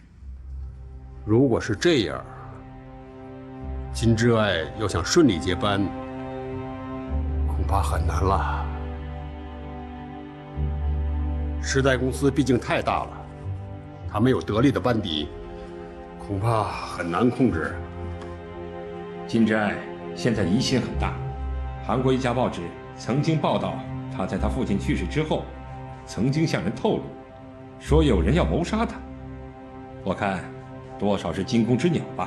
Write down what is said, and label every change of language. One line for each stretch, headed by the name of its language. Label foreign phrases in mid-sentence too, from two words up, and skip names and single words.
Chinese: 如果是這樣，金智愛要想順利接班，恐怕很難了。时代公司畢竟太大了，他沒有得力的班底，恐怕很難控制。金智愛現在疑心很大，韓國一家報紙曾經報道，他在他父親去世之後，曾經向人透露，說有人要謀殺他。我看，多少是驚弓之鳥吧。